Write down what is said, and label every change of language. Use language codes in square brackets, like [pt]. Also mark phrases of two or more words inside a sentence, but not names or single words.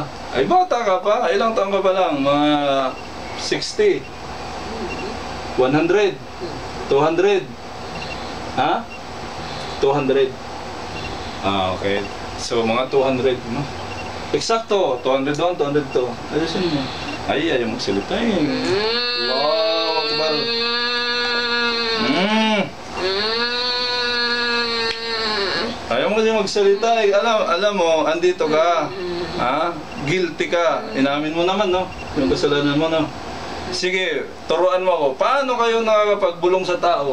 [tl] Ay, bata ka pa. Ilang taon ka pa lang? Mga 60. 100. 200. Ha? 200. Okay. So, mga 200, no? Eksakto. 200 doon, 200 to. Ayusin mo. Ay, ayaw magsalita eh. [ar] Allahu Akbar. [tl] Ayaw mo kasi magsalita eh. Alam mo, andito ka. Ha? Guilty ka. Inamin mo naman, no? Yung kasalanan mo, no? Sige, turuan mo ako. Paano kayo nakakapagbulong sa tao?